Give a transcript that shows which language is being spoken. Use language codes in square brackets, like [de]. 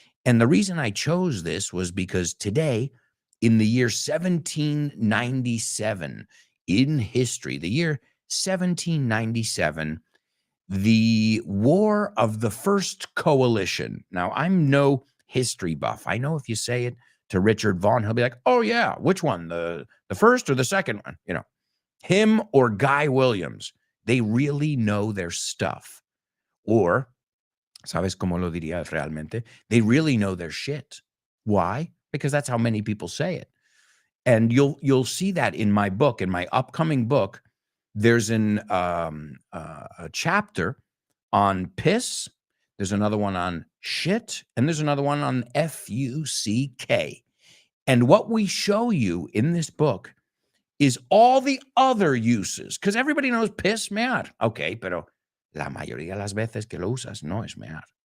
[en] And the reason I chose this was because today, in the year 1797, in history, the year 1797, the War of the First Coalition. Now, I'm no history buff. I know if you say it to Richard Vaughn, he'll be like, oh, yeah, which one? The first or the second one? Him or Guy Williams. They really know their stuff. [es] Or, ¿sabes cómo lo diría realmente? [en] They really know their shit. Why? Because that's how many people say it. And you'll see that in my book, in my upcoming book. There's a chapter on piss. There's another one on shit, and there's another one on F-U-C-K. And what we show you in this book is all the other uses, because everybody knows piss, mear. [es] Okay, pero la mayoría de las veces que lo usas no es mear.